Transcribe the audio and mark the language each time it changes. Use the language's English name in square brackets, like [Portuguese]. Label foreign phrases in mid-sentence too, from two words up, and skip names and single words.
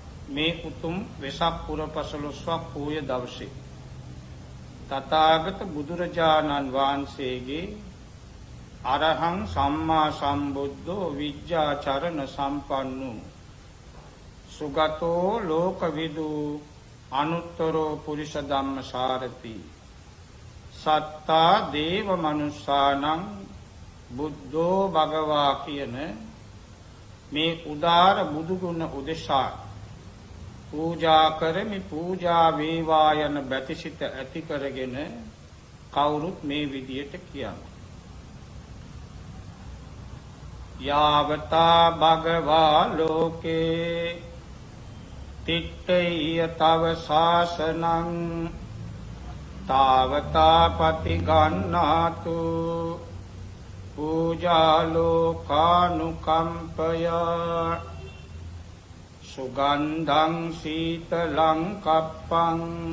[Sinhala] මේ උතුම් වෙසක් පුර පසළොස්වක් පෝය දවසේ තථාගත බුදුරජාණන් වහන්සේගේ [Pali] අරහං සම්මා සම්බුද්ධෝ විජ්ජාචරණ සම්පන්නෝ සුගතෝ ලෝකවිදු අනුත්තරෝ පුරිස ධම්මසාරති සත්තා දේව මනුස්සානං බුද්ධෝ භගවා [Sinhala] කියන මේ උදාර බුදු ගුණ උදෙසා පූජා කරමි පූජා වේවා යන බැතිසිත ඇති කරගෙන කවුරුත් මේ විදියට කියනවා. [Pali] යාවතා භගවා ලෝකේ තිට්ඨේය තව ශාසනං තාවතා පටිගන්නාතු පූජා ලෝකානුකම්පය සුගන්ධං සීතලං කප්පං